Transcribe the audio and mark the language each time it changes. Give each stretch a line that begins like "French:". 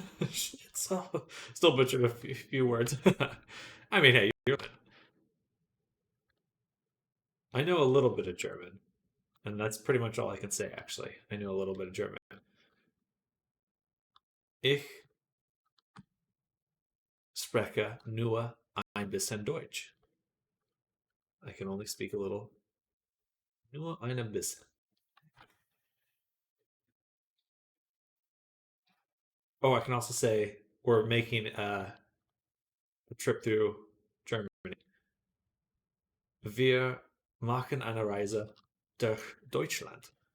English: Schnitzel. Still butchered a few words. I mean, hey, I know a little bit of German, and that's pretty much all I can say, actually. I know a little bit of German.
German: Ich spreche nur ein bisschen Deutsch.
English: I can only speak a little.
German: Nur ein bisschen.
English: Oh, I can also say we're making a trip through Germany.
German: Wir machen eine Reise durch Deutschland.